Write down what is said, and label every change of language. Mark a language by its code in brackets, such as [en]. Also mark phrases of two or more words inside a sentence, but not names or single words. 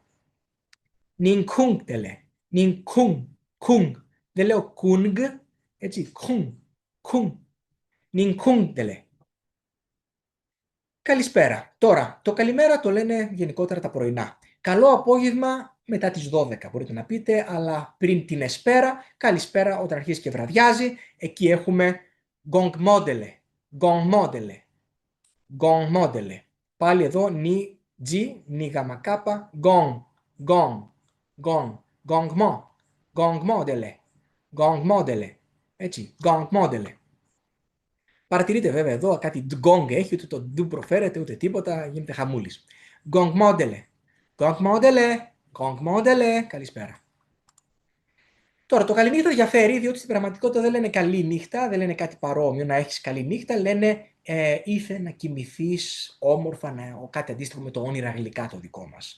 [el] Νινκούγκτελε, νινκούγ, δεν λέω κούγγ, έτσι, κούγ, νινκούγκτελε. Καλησπέρα. Τώρα, το καλημέρα το λένε γενικότερα τα πρωινά. Καλό απόγευμα μετά τις 12 μπορείτε να πείτε, αλλά πριν την εσπέρα, καλησπέρα όταν αρχίζει και βραδιάζει, εκεί έχουμε gong modele, gong modele, gong modele. Πάλι εδώ νι, τζι, νι γάμα κάπα, gong, gong, gong, gong mo, gong modele, gong modele, έτσι, gong modele. Παρατηρείτε βέβαια εδώ κάτι γκόγκ έχει, ούτε το ντου προφέρεται ούτε τίποτα, γίνεται χαμούλης. Γκόγκ μόντελε, γκόγκ μόντελε, γκόγκ μόντελε, καλησπέρα. Τώρα το καληνύχτα διαφέρει, διότι στην πραγματικότητα δεν λένε καλή νύχτα, δεν λένε κάτι παρόμοιο να έχεις καλή νύχτα, λένε ήθε να κοιμηθείς όμορφα, κάτι αντίστοιχο με το όνειρα γλυκά το δικό μας.